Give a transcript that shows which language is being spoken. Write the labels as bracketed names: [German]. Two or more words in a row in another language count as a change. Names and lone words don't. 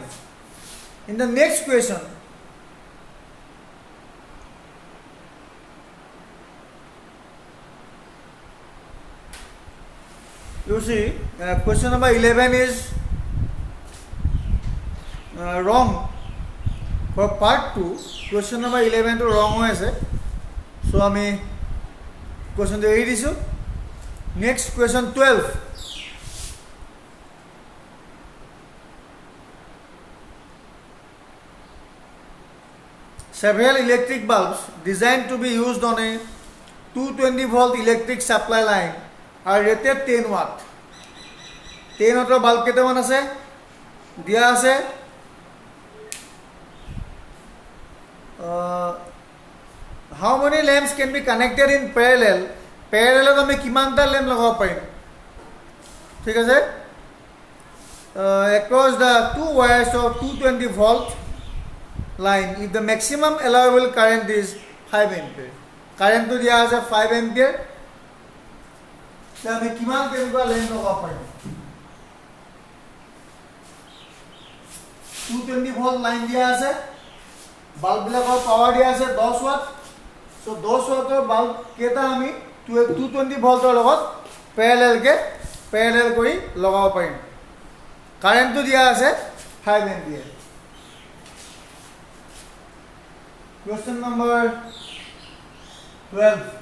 [English] In the next question, you see question number 11 is wrong for part 2. Question number 11 [Assamese] to wrong হৈ আছে, so আমি question এৰি দিছো. [English] Next question 12. Several electric bulbs designed to be used on a 220 volt electric supply line are rated 10 watt. 10 watt bulb [Assamese] কেইটামান আছে দিয়া আছে. [English] How many lamps can be connected in parallel? [Assamese] Parallel আমি কিমানটা ল্যাম্প লগাব পাৰিম? ঠিক আছে, [English] across the 2 wires of 220 volt line if the maximum allowable current is 5 ampere. [Assamese] Current to দিয়া আছে 5 ampere. তে আমি কিমান কেনেকুৱা ল্যাম্প লগাব পাৰিম? [English] 220 volt line [Assamese] দিয়া আছে, বাল্ব বিলাকৰ পাৱাৰ দিয়া আছে 10 watt. So 10 wattৰ বাল্ব কেইটা আমি 220 ভল্টৰ লগত প্যাৰেলেল কৰি লগাব পাৰিম. কাৰেণ্টটো দিয়া আছে 5 ampere. [English] Question number 12.